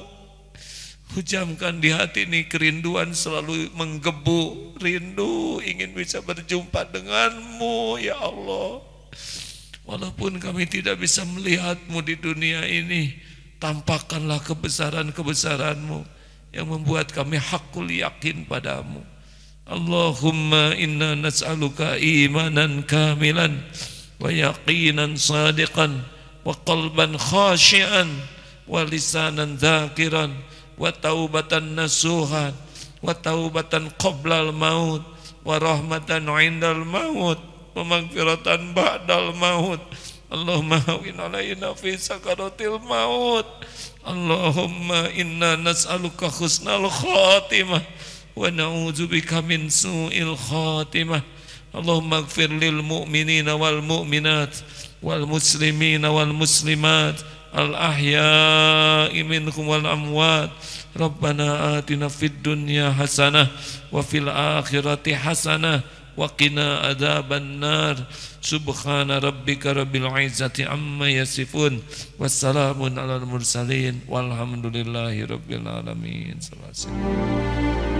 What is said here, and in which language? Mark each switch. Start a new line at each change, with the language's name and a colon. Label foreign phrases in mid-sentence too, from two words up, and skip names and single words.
Indonesian: Hujamkan di hati ini kerinduan selalu menggebu. Rindu ingin bisa berjumpa denganmu
Arabic: يا الله.
Indonesian: Walaupun kami tidak bisa melihatmu di dunia ini, tampakkanlah kebesaran-kebesaranmu yang membuat kami
Arabic: حق اليقين
Indonesian: padamu.
Arabic: اللهم إنا نسألك إيمانا كاملا ويقينا صادقا وقلبا خاشعا ولسانا ذاكرا وتوبة نصوحا وتوبة قبل الموت ورحمة عند الموت ومغفرة بعد الموت. اللهم هون علينا في سكرات الموت. اللهم إنا نسألك حسن الخاتمة ونعوذ بك من سوء الخاتمة. اللهم اغفر للمؤمنين والمؤمنات والمسلمين والمسلمات الأحياء منهم والأموات. ربنا آتنا في الدنيا حسنة وفي الآخرة حسنة وقنا عذاب النار. سبحان ربك رب العزة عما يصفون وسلام على المرسلين والحمد لله رب العالمين. صلى الله عليه وسلم.